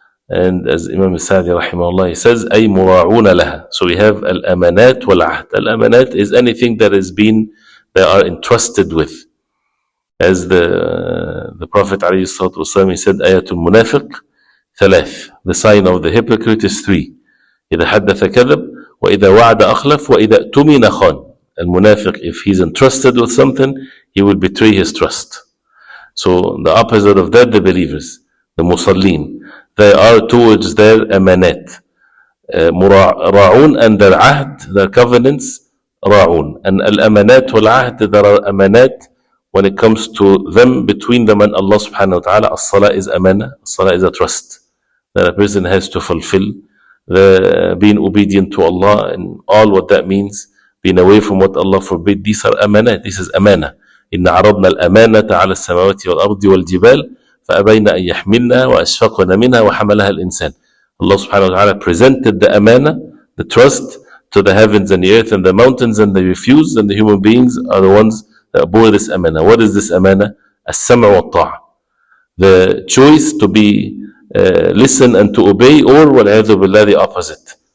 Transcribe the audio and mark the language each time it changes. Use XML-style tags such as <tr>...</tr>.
<en>And as Imam Sa'di rahimahullah, he says,</en> <ar>أي مراعون لها.</ar> <en>So we have al-amanat wal-ahd. Al-amanat is anything that has been, they are entrusted with. As the Prophet alayhi salatu wasalam, he said,</en> <ar>ayatul munafiq thalath.</ar> <en>The sign of the hypocrite is three.</en> <ar>إذا حدث كذب, وإذا وعد أخلف, وإذا اؤتمن خان.</ar> <en>Al-munafiq, if he's entrusted with something, he will betray his trust. So the opposite of that, the believers, the musallin, they are towards their amanat. Ra'un, and their ahd, their covenants, ra'un. And al-amanat wal-ahd, there are amanat when it comes to them, between them and Allah subhanahu wa ta'ala. As-salah is amana, as-salah is a trust that a person has to fulfill. The being obedient to Allah and all what that means, being away from what Allah forbid, these are amanat, this is amana.</en> <ar>إِنَّ عَرَضْنَا الْأَمَانَةَ عَلَى السَّمَاوَاتِ وَالْأَرْضِ وَالْجِبَالِ فأبين أن يحملنا وأشفقن منها وحملها الإنسان.</ar> <en>Allah subhanahu wa ta'ala presented the amana, the trust, to the heavens and the earth and the mountains, and they refused, and the human beings are the ones that bore this amana. What is this amana? As-sam' wa ta'a, the choice to be listen and to obey, or wal'iyadhu billah, the opposite.</en>